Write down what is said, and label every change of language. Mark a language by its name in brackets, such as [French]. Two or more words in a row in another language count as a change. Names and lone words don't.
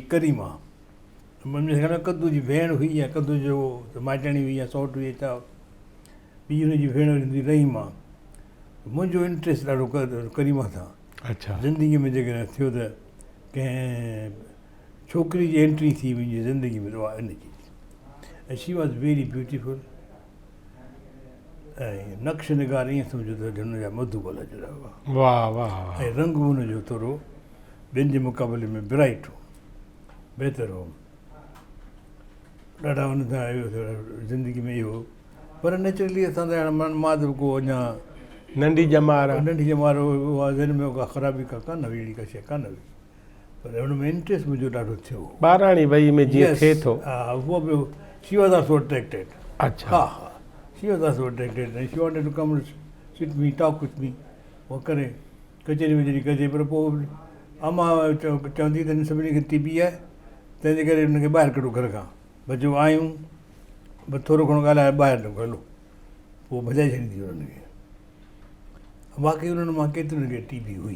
[Sindhi] करीमा, मुंहिंजे ख़्याल में कद्दू जी भेण हुई या कद्दू जो माइटाणी हुई या सौट हुई छा, ॿी हुनजी भेण हूंदी रहीमा, मुंहिंजो इंट्रस्ट ॾाढो करीमा सां, अच्छा ज़िंदगीअ में जेकॾहिं थियो त कंहिं छोकिरी जी एंट्री थी मुंहिंजी ज़िंदगी में, उहा इन जी, ऐं [English] she was very beautiful, [Sindhi] ऐं नक्श निगार ईअं सम्झो त हुनजा मधुबला जहिड़ा हुआ, ऐं रंग बि हुनजो थोरो ॿियनि जे मुक़ाबले में ब्राइट हो, बहितर हो, ॾाढा हुन सां ज़िंदगी में इहो, पर नेचुरली असां त हाणे मां त को अञा नंढी जमार उहा ज़हन में का ख़राबी का कान हुई, अहिड़ी का शइ कान हुई, पर हुन में इंट्रस्ट मुंहिंजो ॾाढो थियो, ॿाराणी वई में जीअं थिए थो, हा उहो बि [English] she was also attracted, [Sindhi] अच्छा हा [English] she was also attracted and she wanted to come sit me, talk with me, [Sindhi] उहो करे कचहरी वचहरी कजे, पर पोइ अमा चवंदी त सभिनी खे टीबी आहे, तंहिंजे करे हुनखे ॿाहिरि कढो घर खां, बचो आहियूं बसि थोरो घणो ॻाल्हाए ॿाहिरि न हलो, पोइ भॼाए छॾींदी हुननि खे। बाक़ी उन्हनि मां केतिरनि खे टीबी हुई।